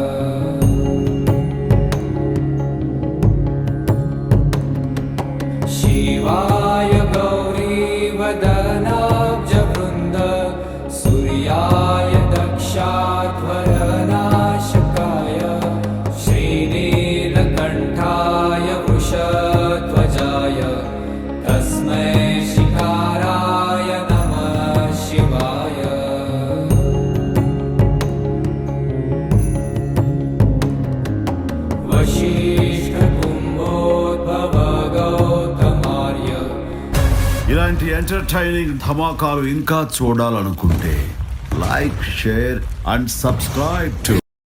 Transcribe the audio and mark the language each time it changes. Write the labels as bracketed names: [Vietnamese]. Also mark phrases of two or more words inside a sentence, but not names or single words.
[Sanskrit] शिवाय गौरीवदनाब्जवृन्द सूर्याय दक्षाध्वरनाशकाय श्रीनीलकण्ठाय वृषध्वजाय तस्मै शिकाराय नमः शिवाय। वसिष्ठकुम्भोद्भव गौतमार्य [Telugu] ఇలాంటి ఎంటర్టైనింగ్ ధమాకాలు ఇంకా చూడాలనుకుంటే [English] like share and subscribe to